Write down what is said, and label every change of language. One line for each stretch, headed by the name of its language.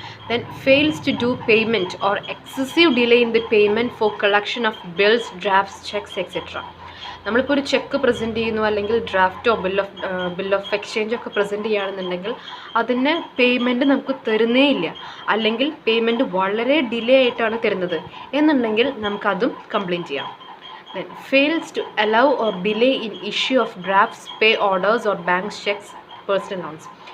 English: Then fails to do payment or excessive delay in the payment for collection of bills, drafts, checks, etc.
Malayalam: നമ്മളിപ്പോൾ ഒരു check present ചെയ്യുന്നു അല്ലെങ്കിൽ ഡ്രാഫ്റ്റോ bill of exchange ഒക്കെ present ചെയ്യുകയാണെന്നുണ്ടെങ്കിൽ അതിന് payment നമുക്ക് തരുന്നേ ഇല്ല, അല്ലെങ്കിൽ പേയ്മെൻറ്റ് വളരെ ഡിലേ ആയിട്ടാണ് തരുന്നത് എന്നുണ്ടെങ്കിൽ നമുക്കതും കംപ്ലയിൻറ്റ് ചെയ്യാം.
English: Then fails to allow or delay in issue of drafts, pay orders or bank checks, personal loans.